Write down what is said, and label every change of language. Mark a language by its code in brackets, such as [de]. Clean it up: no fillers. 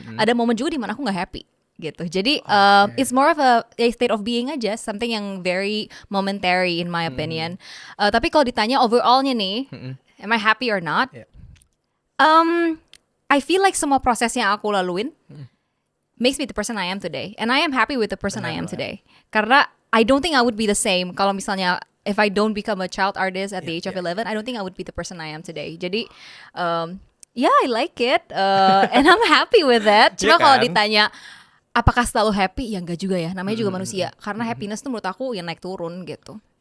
[id] Ada momen juga dimana aku nggak happy gitu. [en] Jadi it's more of a state of being aja, something yang very momentary in my opinion. [id] Tapi kalau ditanya overallnya nih, [en] am I happy or not? Yeah. I feel like [id] semua proses yang aku laluin [en] makes me the person I am today, and I am happy with the person I am today. Karena I don't think I would be the same [id] kalau misalnya [en] if I don't become a child artist at the age of 11, I don't think I would be the person I am today. Jadi yeah, I like it and I'm happy with that. [id] Cuma Iya kalau kan? ditanya apakah selalu happy, ya enggak juga ya. Namanya juga manusia. Karena happiness tuh menurut aku yang naik turun gitu.